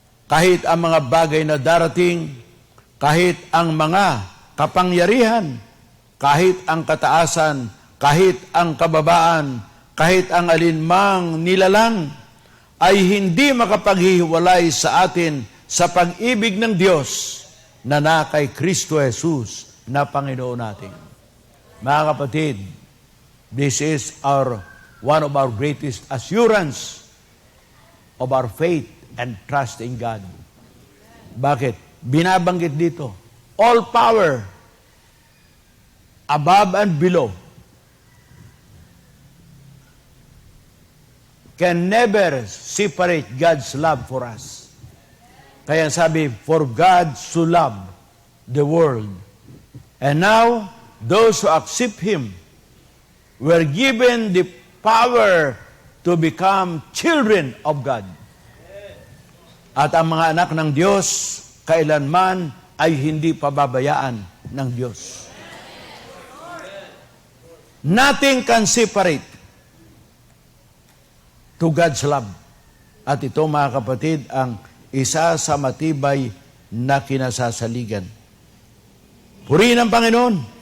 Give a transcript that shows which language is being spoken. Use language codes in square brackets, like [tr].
[tl] kahit ang mga bagay na darating, kahit ang mga kapangyarihan, kahit ang kataasan, kahit ang kababaan, kahit ang alinmang nilalang, ay hindi makapaghihiwalay sa atin sa pag-ibig ng Diyos na kay Kristo Jesus na Panginoon natin. Mga kapatid, [en] this is one of our greatest assurance of our faith and trust in God. [tl] Bakit? Binabanggit dito, [en] all power, above and below, can never separate God's love for us. [tl] Kaya sabi, [en] for God so loved the world. And now, those who accept Him were given the power to become children of God. [tl] At ang mga anak ng Diyos, kailanman ay hindi pababayaan ng Diyos. [en] Nothing can separate to God's love. [tl] At ito, mga kapatid, ang isa sa matibay na kinasasaligan. Purihin ang Panginoon.